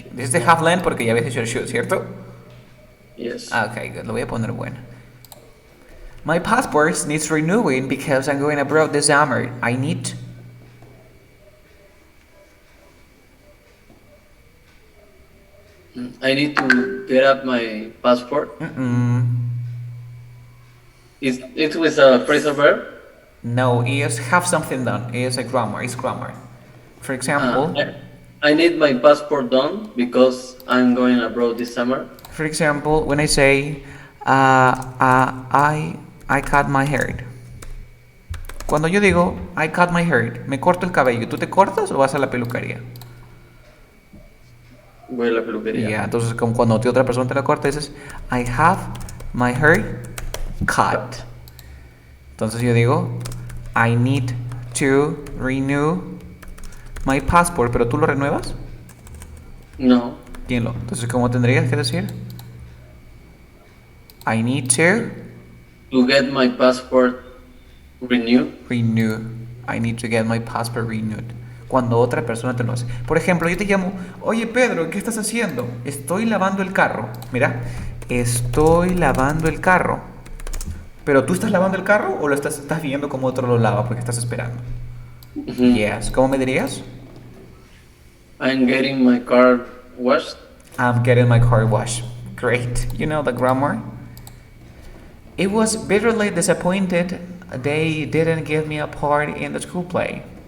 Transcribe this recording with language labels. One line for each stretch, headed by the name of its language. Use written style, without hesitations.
English: This is the have lent
Spanish: porque ya habías dicho el should, ¿cierto?
English: Yes. Okay, good.
Spanish: Lo voy a poner bueno.
English: My passport needs renewing because I'm going abroad this summer. I need. I need to get up my passport. It's with a phrasal verb. No, is have something done. Is a grammar. It's grammar. For example, I need my passport done because I'm going abroad this summer. for example, when I say, I cut my hair.
Spanish: Cuando yo digo,
English: I cut my hair,
Spanish: me corto el cabello, ¿tú te cortas o vas a la peluquería? Voy a la peluquería. Yeah, entonces como cuando otra persona te la corta, dices,
English: I have my hair cut.
Spanish: Entonces yo digo,
English: I need to renew my passport,
Spanish: pero ¿tú lo renuevas? No. ¿Quién lo? Entonces, ¿cómo tendrías que decir?
English: I need To get my passport renewed. renew. I need to get my passport renewed.
Spanish: Cuando otra persona te lo hace. Por ejemplo, yo te llamo, oye Pedro, ¿qué estás haciendo? Estoy lavando el carro. Mira, estoy lavando el carro. ¿Pero tú estás lavando el carro o lo estás viendo como otro lo lava porque estás esperando?
English: Yes.
Spanish: ¿Cómo me dirías?
English: I'm getting my car washed. I'm getting my car washed. Great. You know the grammar? It was bitterly disappointed they didn't give me a part in the school play.